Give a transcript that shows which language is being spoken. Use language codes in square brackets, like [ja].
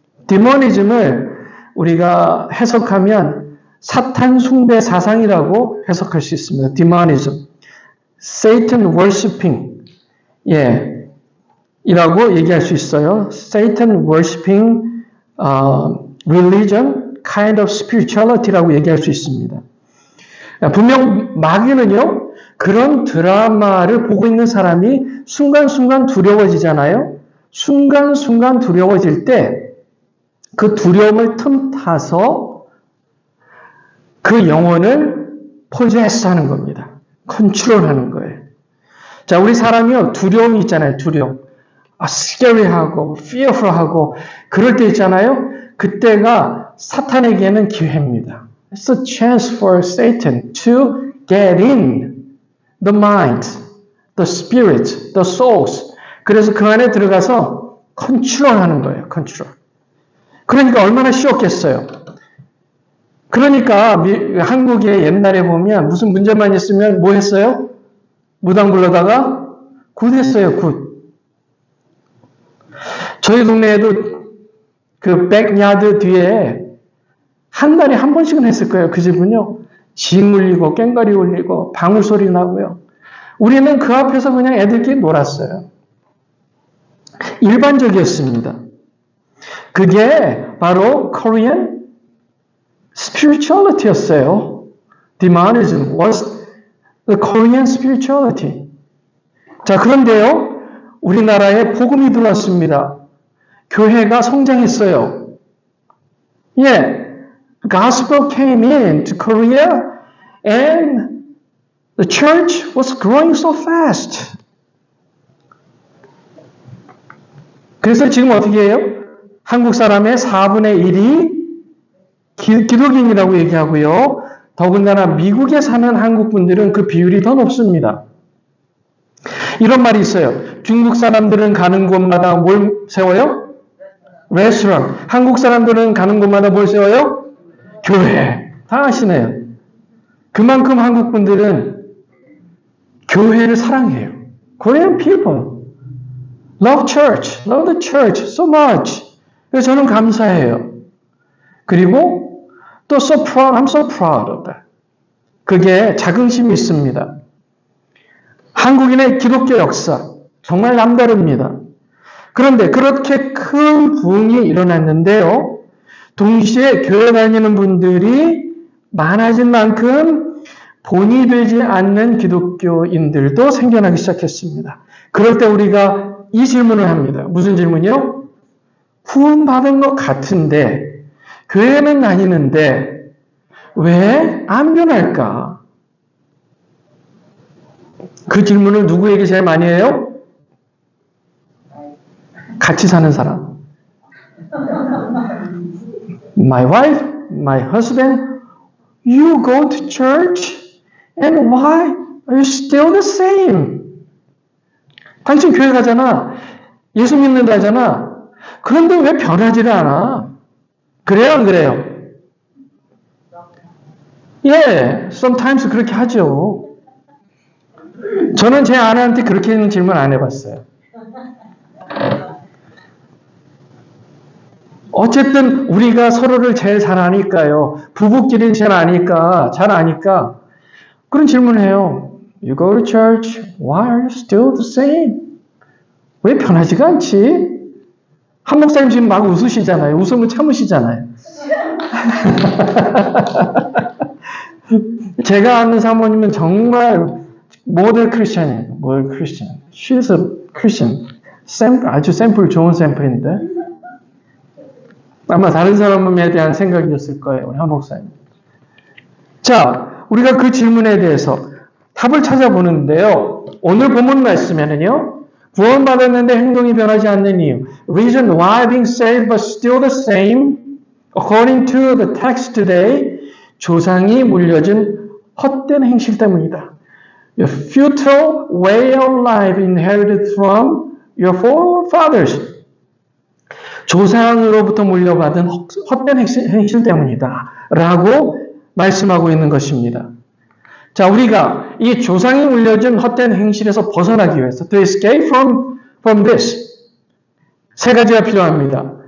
[ko] 디모니즘을 우리가 해석하면 사탄 숭배 사상이라고 해석할 수 있습니다. 디모니즘. [en] Satan worshipping. [ko] 예. 이라고 얘기할 수 있어요. [en] Satan worshipping religion, kind of spirituality라고 [ko] 얘기할 수 있습니다. 분명 마귀는요, 그런 드라마를 보고 있는 사람이 순간순간 두려워지잖아요. 순간순간 두려워질 때 그 두려움을 틈타서 그 영혼을 포제스하는 겁니다. 컨트롤하는 거예요. 자, 우리 사람이요, 두려움이 있잖아요. 두려움. scary하고 fearful하고 그럴 때 있잖아요. 그때가 사탄에게는 기회입니다. [en] It's a chance for Satan to get in the mind, the spirit, the souls. [ko] 그래서 그 안에 들어가서 컨트롤하는 거예요. 컨트롤. 그러니까 얼마나 쉬웠겠어요. 그러니까 한국에 옛날에 보면 무슨 문제만 있으면 뭐 했어요? 무당 불러다가 굿 했어요. 굿. 저희 동네에도 그 백야드 뒤에 한 달에 한 번씩은 했을 거예요. 그 집은요. 징 울리고 꽹과리 울리고 방울 소리 나고요. 우리는 그 앞에서 그냥 애들끼리 놀았어요. 일반적이었습니다. 그게 바로 Korean spirituality였어요. [en] Demonism was the Korean spirituality. [ko] 자, 그런데요. 우리나라에 복음이 들어왔습니다. 교회가 성장했어요. 예. [en] Gospel came into Korea and the church was growing so fast. [ko] 그래서 지금 어떻게 해요? 한국 사람의 4분의 1이 기독인이라고 얘기하고요. 더군다나 미국에 사는 한국 분들은 그 비율이 더 높습니다. 이런 말이 있어요. 중국 사람들은 가는 곳마다 뭘 세워요? 레스토랑. 한국 사람들은 가는 곳마다 뭘 세워요? 교회. 다 아시네요. 그만큼 한국 분들은 교회를 사랑해요. [en] Korean people love church, love the church so much. [ko] 그래서 저는 감사해요. 그리고 또 [en] so proud, I'm so proud of that. [ko] 그게 자긍심이 있습니다. 한국인의 기독교 역사 정말 남다릅니다. 그런데 그렇게 큰 부흥이 일어났는데요. 동시에 교회 다니는 분들이 많아진 만큼 본이 되지 않는 기독교인들도 생겨나기 시작했습니다. 그럴 때 우리가 이 질문을 합니다. 무슨 질문이요? 구원받은 것 같은데 교회는 다니는데 왜 안 변할까? 그 질문을 누구에게 제일 많이 해요? 같이 사는 사람. [en] My wife, my husband, you go to church and why are you still the same? [ko] 당신 교회 가잖아. 예수 믿는다 하잖아. 그런데 왜 변하지를 않아? 그래요, 안 그래요? 예, sometimes 그렇게 하죠. 저는 제 아내한테 그렇게는 질문 안 해봤어요. 어쨌든 우리가 서로를 제일 잘 아니까요. 부부끼리는 잘 아니까 그런 질문을 해요. [en] You go to church, why are you still the same? [ko] 왜 변하지가 않지? 한 목사님 지금 막 웃으시잖아요. 웃음을 참으시잖아요. 제가 아는 사모님은 정말 모델 크리스천이에요. 모델 크리스천. [en] She's a Christian. [ko] 아주 샘플 좋은 샘플인데 아마 다른 사람에 대한 생각이었을 거예요. 우리 한 목사님. 자, 우리가 그 질문에 대해서 답을 찾아보는데요. 오늘 본문 말씀에는요. 구원받았는데 행동이 변하지 않는 이유. [en] Reason why being saved but still the same. According to the text today. [ko] 조상이 물려준 헛된 행실 때문이다. [en] Your futile way of life inherited from your forefathers. [ko] 조상으로부터 물려받은 헛된 행실 때문이다. 라고 말씀하고 있는 것입니다. 자, 우리가 이 조상이 물려준 헛된 행실에서 벗어나기 위해서 [en] to escape from this [ko] 세 가지가 필요합니다.